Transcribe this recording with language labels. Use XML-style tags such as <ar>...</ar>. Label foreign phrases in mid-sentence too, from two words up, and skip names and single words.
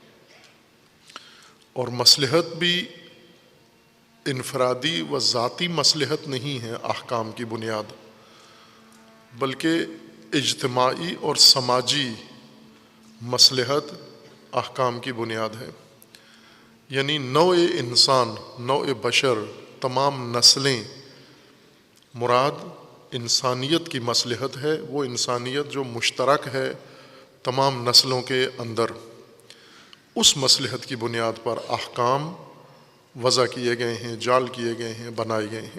<ur>اور مصلحت بھی انفرادی و ذاتی مصلحت نہیں ہے احکام کی بنیاد، بلکہ اجتماعی اور سماجی مصلحت احکام کی بنیاد ہے۔ یعنی نوع انسان، نوع بشر، تمام نسلیں، مراد انسانیت کی مصلحت ہے، وہ انسانیت جو مشترک ہے تمام نسلوں کے اندر، اس مصلحت کی بنیاد پر احکام وضع کیے گئے ہیں، جعل کیے گئے ہیں، بنائے گئے ہیں۔</ur>